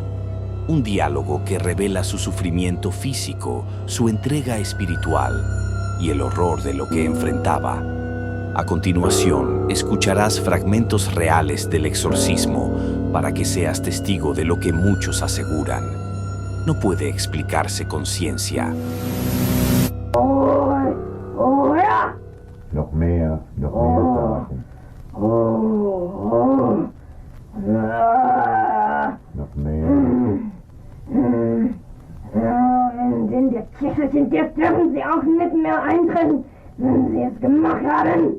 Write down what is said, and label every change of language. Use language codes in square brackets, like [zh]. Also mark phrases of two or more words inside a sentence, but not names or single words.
[es] Un diálogo que revela su sufrimiento físico, su entrega espiritual y el horror de lo que enfrentaba. A continuación, escucharás fragmentos reales del exorcismo para que seas testigo de lo que muchos aseguran. No puede explicarse con ciencia. [de] Noch mehr sagen. Noch mehr. In der Kirche sind jetzt dürfen Sie auch nicht mehr eintreten, wenn Sie es gemacht haben.